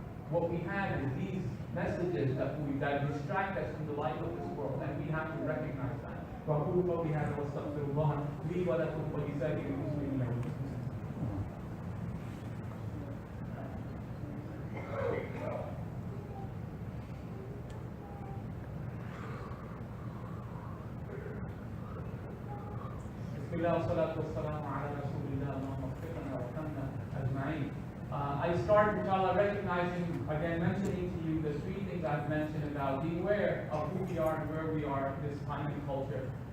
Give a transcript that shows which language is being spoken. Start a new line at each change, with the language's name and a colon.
English: What we have is these messages that distract us from the light of this world, and we have to recognize that.
Arabic: وأقول قولي هذا وأستغفر الله لي ولكم ولسائر المسلمين والمسلمات. بسم الله والصلاة والسلام على رسول الله اللهم اغفر لنا وارحمنا أجمعين.
English: I start, inshallah, recognizing, again, mentioning to you the three things I've mentioned about being aware of who we are and where we are in this time and culture.